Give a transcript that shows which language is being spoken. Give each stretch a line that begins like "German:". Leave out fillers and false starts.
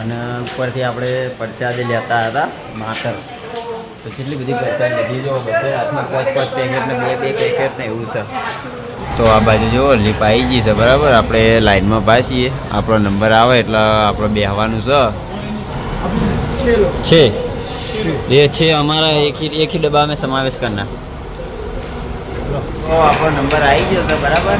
Gujarati: અને ઉપરથી આપણે પરસાદ લેતા હતા માતર. તો કેટલી બધી પરસાદ લીધી જો બધે હાથમાં 5 પેકેટ ને 2 પેકેટ ને એવું છે. તો આ બાજુ જુઓ લિફ્ટ આવી ગઈ છે બરાબર. આપણે લાઈનમાં પાસીએ, આપણો નંબર આવે એટલે આપણે બેસવાનું છે.
Hindi: ये 6 हमारा एक ही डब्बा में समावेश करना.
Gujarati: तो આપણો નંબર આવી ગયો છે બરાબર.